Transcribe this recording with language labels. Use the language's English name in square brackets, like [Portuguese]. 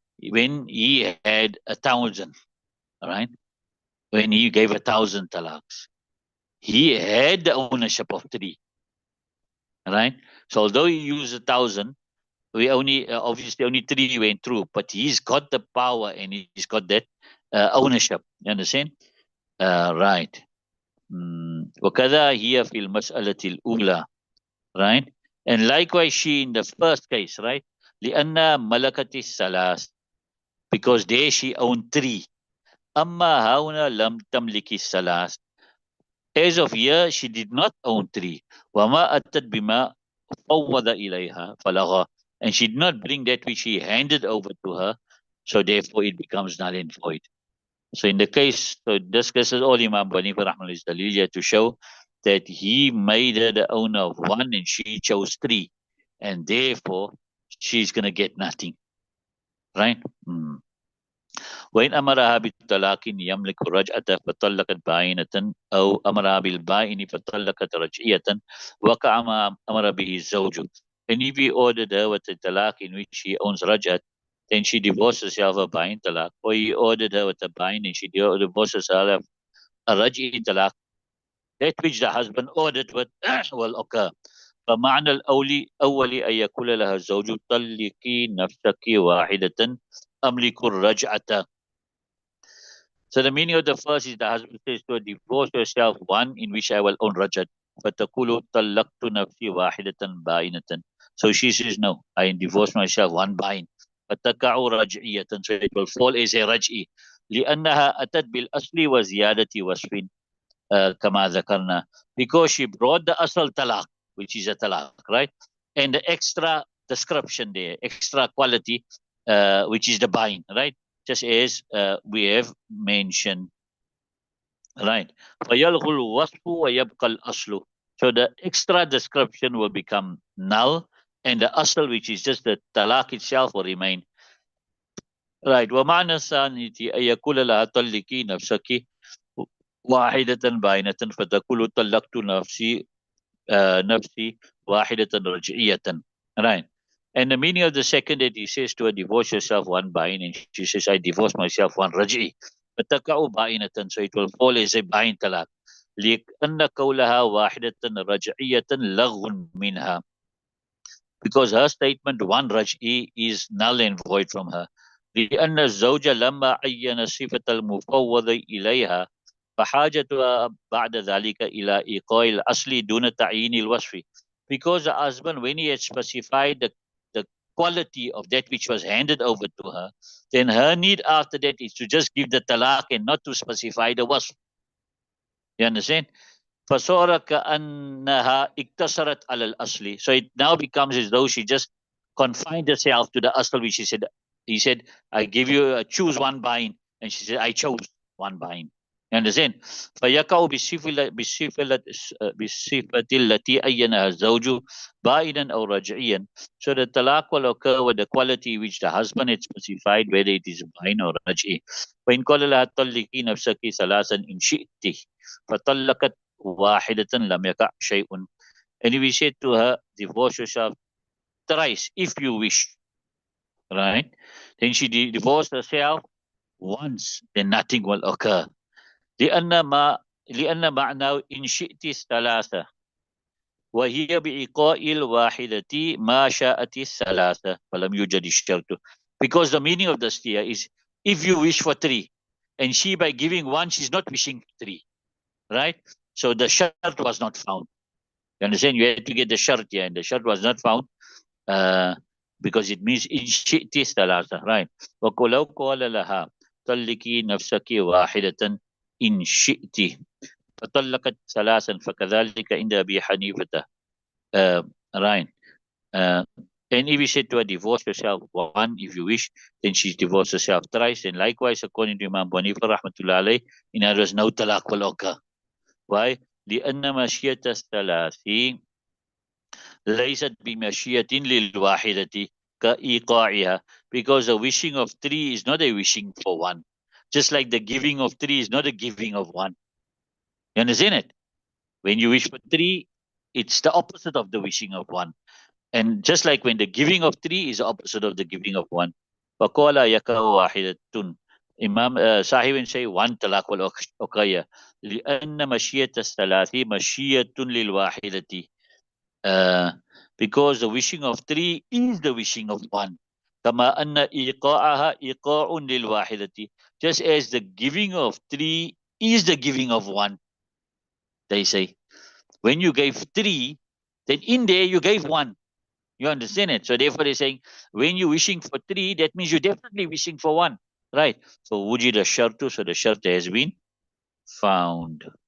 [English] When he had 1,000, right? When he gave 1,000 talaqs, he had the ownership of 3, right? So although he used 1,000, we only obviously only 3 went through, but he's got the power and he's got that ownership. You understand? Right. [Arabic] وكذا هي في المسألة الأولى, right? [English] And likewise she in the first case, right? [Arabic] لأن ملكت الثلاث, [English] because there she owned 3. [Arabic] أما هنا لم تملك الثلاث. [English] As of here, she did not own 3. [Arabic] وما أتت بما فوض إليها فلغى. [English] And she did not bring that which he handed over to her, so therefore it becomes null and void. So in the case, so this case is all Imam Bani Rahman is dalil to show that he made her the owner of 1 and she chose 3, and therefore she's going to get nothing, right? [Arabic] وإن أمرها بالطلاق يملك رجعة فطلقت باينة أو أمرها بالبائن فطلقت رجعية وقع ما أمر به الزوج. [English] And if he ordered her with the talaq in which he owns rajat, then she divorced herself a bain talaq, or he ordered her with a bain and she divorced herself a raj'i talaq, that which the husband ordered with will occur. [Arabic] فمعنى الأولي أن يقول لها الزوج طلقي نفسك واحدة أملك الرجعة. [English] So the meaning of the first is the husband says to her, divorce yourself one in which I will own rajat. [Arabic] فتقول طلقت نفسي واحدة باينة. [English] So she says, no, I divorce myself one bain. [Arabic] فتقع رجعية. [English] So it will fall as a raj'i. [Arabic] لأنها أتت بالأصل وزيادة وصف كما ذكرنا. [English] Because she brought the asal talaq, which is a talaq, right? And the extra description there, extra quality, which is the bain, right? Just as we have mentioned, right? [Arabic] فَيَلْغُ الْوَصْفُ وَيَبْقَى الْأَصْلُ. [English] So the extra description will become null, and the asl, which is just the talaq itself, will remain. Right. [Arabic] وَمَعْنَى الثَّانِيَةِ أَن يَقُولَ لَهَا طَلِّقِي نَفْسَكِ واحدة باينة فتقول طلقت نفسي واحدة رجعية. [English] Right. And the meaning of the second that he says to her, divorce yourself one bain, and she says, I divorce myself one raj'i. [Arabic] فتقع باينة, [English] so it will fall as a bain talaq. [Arabic] لأن قولها واحدة رجعية لغو منها. [English] Because her statement one raj'i is null and void from her. [Arabic] لأن الزوج لما عين صفة المفوض إليها فحاجتها بعد ذلك إلى إيقاع الأصل دون تعيين الوصف. [English] Because the husband, when he had specified the quality of that which was handed over to her, then her need after that is to just give the talaq and not to specify the wasf. You understand? [Arabic] فصار كأنها اقتصرت على الأصل. [English] So it now becomes as though she just confined herself to the asl, which he said, I give you, choose one bain. And she said, I chose one bain. You understand? [Arabic] فيقع بالصفة التي أينها الزوج بائنا أو رجعيا. [English] So the talaq will occur with the quality which the husband had specified, whether it is bain or raj'i. [Arabic] وإن قال لها طلقي نفسك ثلاثا إن شئت فطلقت واحدة لم يقع شيء. [English] And we said to her, divorce yourself thrice if you wish. Right? Then she divorced herself once, then nothing will occur. [Arabic] لأن معناه إن شئت الثلاثة وهي بإيقاء الواحدة ما شاءت الثلاثة فلم يوجد الشرط. [English] Because the meaning of this here is if you wish for three, and she by giving one, she's not wishing for three. Right? So the shart was not found. You understand? You had to get the shart here, and the shart was not found because it means [Arabic] in shi'ti thalatha, [English] right? [Arabic] وَقُلَوْ قَالَ لَهَا طَلِّقِي نَفْسَكِ واحدة إن شئت فطلقت ثلاثا فكذلك عند أبي حنيفة. [English] Right. And if you said to her, divorce yourself one if you wish, then she divorced herself thrice. And likewise, according to Imam Hanifa rahmatullah alayh, in other words, no talaq will occur. Why? [Arabic] لأن مشية الثلاث ليست بمشية للواحدة كإيقاعها. [English] Because the wishing of three is not a wishing for one. Just like the giving of three is not a giving of one. You understand it? When you wish for three, it's the opposite of the wishing of one. And just like when the giving of three is the opposite of the giving of one. [Arabic] فَقَالَ يَكَهُ وَاحِدَةٌ. [English] Imam Sahib say one talaq will occur. [Arabic] لأن مشية الثلاث مشية للواحدة. [English] Because the wishing of three is the wishing of one. [Arabic] كما أن إيقاعها إيقاع للواحدة. [English] Just as the giving of three is the giving of one. They say, when you gave three, then in there you gave one. You understand it? So therefore they're saying, when you're wishing for three, that means you're definitely wishing for one. Right? So [Arabic] wujid shartu, [English] so the shart has been found.